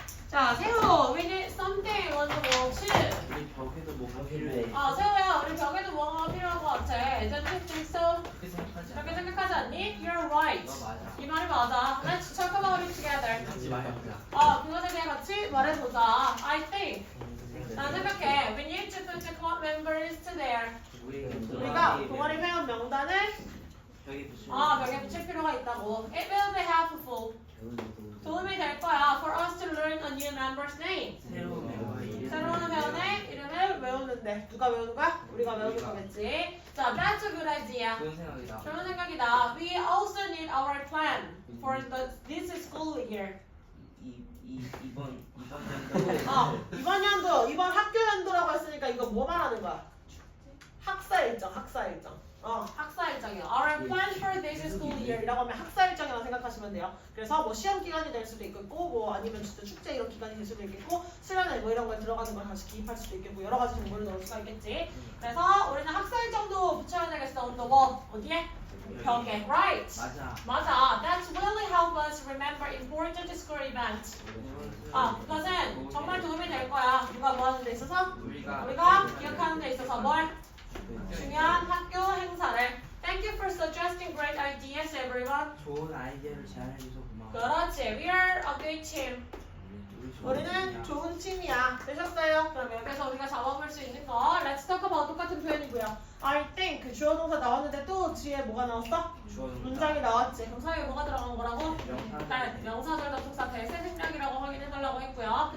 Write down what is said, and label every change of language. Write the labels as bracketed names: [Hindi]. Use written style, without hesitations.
[English] 자, 세호, we need something on the wall too. [Korean] 우리 벽에도 뭐가 필요해. 세호야, 우리 벽에도 뭐가 필요한 것 같아. [English] Isn't it think so? [Korean] 그렇게 생각하지 그렇게 않아. 생각하지 않니? [English] You're right. [Korean] 너 맞아. 이 말이 맞아. [English] Let's talk about it together. [Korean] 같이 말해보자. 그것에 대해 같이 말해보자. [English] I think. [Korean] 난 생각해. [English] We need to put the club members to there. [Korean] 우리가 동아리 회원 명단을 벽에 붙일 필요가 있다고. [English] It will be helpful. [Korean] 도움이 될 거야. [English] For us to learn a new member's name. [Korean] 새로운 회원의 이름을 외우는데 누가 외우는 거야? 우리가 외우는 거겠지. 자, [English] that's a good idea. [Korean] 좋은 생각이다. 좋은 생각이다. [English] We also need our plan for this school year. [Korean] 이번 연도. 이번 연도, 이번 학교 연도라고 했으니까 이거 뭐 말하는 거야? 학사 일정. 학사 일정이요. [English] Our plan for this school year [Korean] 이라고 하면 학사 일정이라고 생각하시면 돼요. 그래서 뭐 시험 기간이 될 수도 있겠고, 뭐 아니면 진짜 축제 이런 기간이 될 수도 있겠고, 수련회 뭐 이런 거에 들어가는 걸 다시 기입할 수도 있겠고, 여러 가지 정보를 넣을 수가 있겠지. 그래서 우리는 학사 일정도 붙여야 되겠어. [English] on the wall. [Korean] 어디에? 벽에. [English] Right. [Korean] 맞아. [English] That's really help us remember important school events. [Korean] 그것은 정말 도움이 될 거야. 누가 뭐 하는 데 있어서? 우리가 기억하는 데 있어서 뭘? 중요한 학교 행사를. [English] Thank you for suggesting great ideas, everyone. [Korean] 좋은 아이디어를 제안해줘서 고마워. 그렇지. [English] We are a good team. [Korean] 우리는 좋은 팀이야. 되셨어요? 그럼 여기서 우리가 잡아볼 수 있는 거 [English] Let's talk about [Korean] 똑같은 표현이고요. I think 주어 동사 나왔는데 또 뒤에 뭐가 나왔어? 문장이 나왔지. 그럼 사이에 뭐가 들어간 거라고? 명사절 접속사 대세 생략이라고 확인해달라고 했고요.